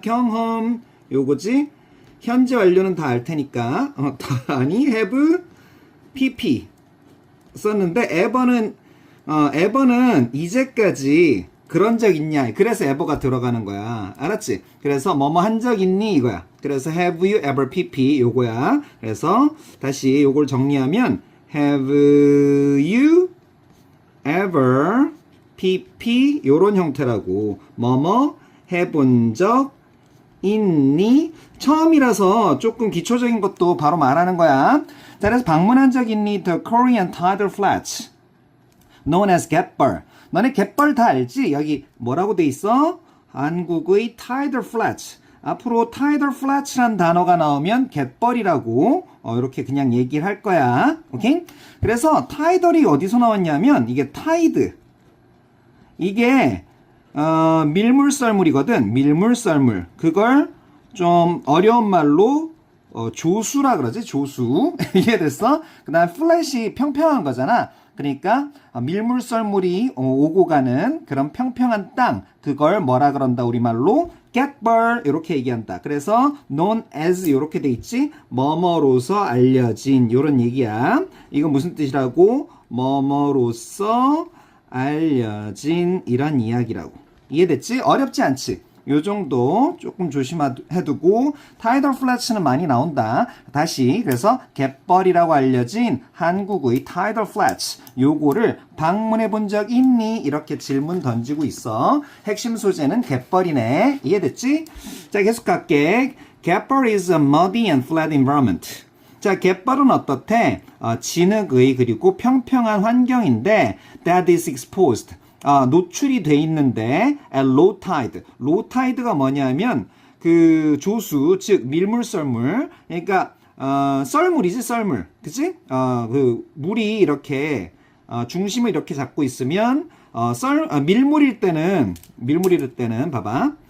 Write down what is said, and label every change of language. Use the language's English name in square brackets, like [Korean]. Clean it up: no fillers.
[Korean] 경험 요거지. 현재 완료는 다 알 테니까 아니 have PP 썼는데 ever는 이제까지 그런 적 있냐. 그래서 ever가 들어가는 거야. 알았지? 그래서 뭐뭐 한 적 있니 이거야. 그래서 have you ever PP 요거야. 그래서 다시 요걸 정리하면 have you ever PP 요런 형태라고. 뭐뭐 해본 적 있니? 처음이라서 조금 기초적인 것도 바로 말하는 거야. 자, 그래서 방문한 적 있니? [English] The Korean tidal flats known as 갯벌. [Korean] 너네 갯벌 다 알지? 여기 뭐라고 돼 있어? 한국의 tidal flats. 앞으로 tidal flats란 단어가 나오면 갯벌이라고 이렇게 그냥 얘기를 할 거야. 오케이? 그래서 tidal이 어디서 나왔냐면 이게 tide. 이게 밀물썰물이거든. 밀물썰물. 그걸 좀 어려운 말로 조수라 그러지. 조수. 이해됐어? 그 다음 플랫이 평평한 거잖아. 그러니까 밀물썰물이 오고 가는 그런 평평한 땅, 그걸 뭐라 그런다 우리말로? 갯벌 이렇게 얘기한다. 그래서 [English] known as [Korean] 이렇게 돼 있지. 뭐뭐로서 알려진 이런 얘기야. 이건 무슨 뜻이라고? 뭐뭐로서 알려진 이런 이야기라고. 이해됐지? 어렵지 않지? 요 정도 조금 조심해두고 tidal flats는 많이 나온다. 다시 그래서 갯벌이라고 알려진 한국의 tidal flats 요거를 방문해 본 적 있니? 이렇게 질문 던지고 있어. 핵심 소재는 갯벌이네. 이해됐지? 자, 계속 갈게. [English] 갯벌 is a muddy and flat environment. [Korean] 자, 갯벌은 어떻대? 진흙의 그리고 평평한 환경인데 [English] that is exposed. [Korean] 노출이 돼 있는데 [English] at low tide. [Korean] low tide가 뭐냐면 그 조수, 즉 밀물썰물. 그러니까 썰물이지, 썰물. 그치? 그 물이 이렇게 중심을 이렇게 잡고 있으면 밀물일 때는 봐봐.